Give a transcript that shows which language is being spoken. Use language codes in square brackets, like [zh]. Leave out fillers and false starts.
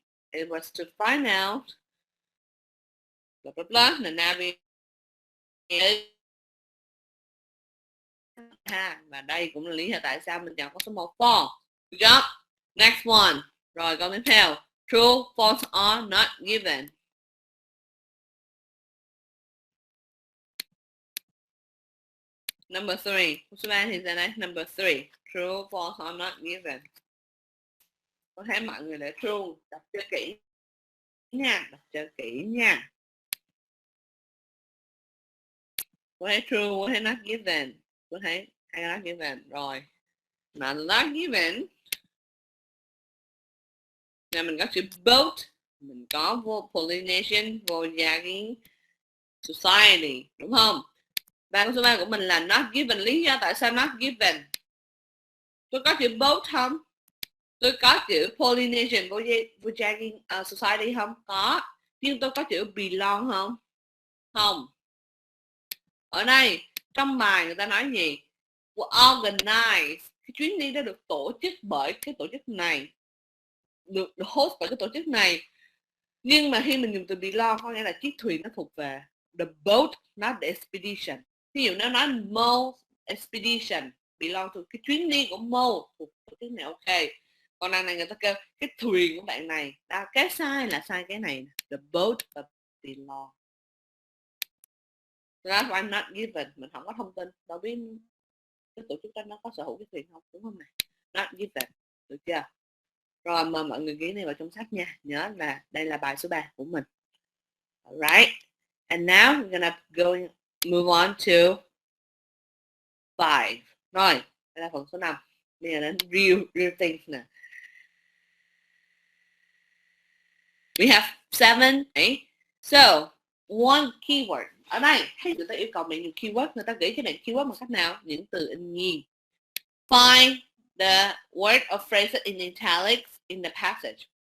[en] It was to find out blah blah blah the navigation. [vi] Và đây cũng là lý do tại sao mình chọn câu số 1 false. [en] Good job. Next one. [vi] Rồi câu tiếp theo. [en] True, false or not given. Number 3. [vi] Câu số 3 thì ra đây. [en] Number 3. True, false or not given. [vi] Có thấy mọi người để true. Đọc cho kỹ nha. Đọc cho kỹ nha. Có thấy true, có thấy not given. Có thấy hay not given. Rồi. Mà not given. Là mình có chữ boat. Mình có pollination, voyaging, society. Đúng không? Và câu số 3 của mình là not given. Lý do tại sao not given? Tôi có chữ boat không? Tôi có chữ pollination, voyaging, society không? Có. Nhưng tôi có chữ belong không? Không. Ở đây, trong bài người ta nói gì? Organize. Cái chuyến đi đã được tổ chức bởi cái tổ chức này. Được host bởi cái tổ chức này. Nhưng mà khi mình dùng từ belong có nghĩa là chiếc thuyền nó thuộc về [en] the boat, not the expedition. [vi] Ví dụ nó nói [en] Mo expedition belong to [vi] cái chuyến đi của Mo thuộc tổ chức này, ok. Còn đằng này người ta kêu cái thuyền của bạn này. Cái sai là sai cái này. The boat và belong. [en] That's why not given. [vi] Mình không có thông tin. Đâu biết cái tổ chức đó nó có sở hữu cái thuyền không, đúng không này? Not given. Được chưa? Rồi mời mọi người ghi này vào trong sách nha. Nhớ là đây là bài số 3 của mình. [en] Alright. And now we're gonna move on to 5. [vi] Rồi, đây là phần số 5. Bây giờ đến real things nè. [en] We have 7, right? So, one keyword. [vi] Ở đây, hay người ta yêu cầu bạn dùng keyword, người ta gửi cho bạn keyword bằng cách nào? Những từ in nghi. [en] Find the word or phrase in italics in the passage.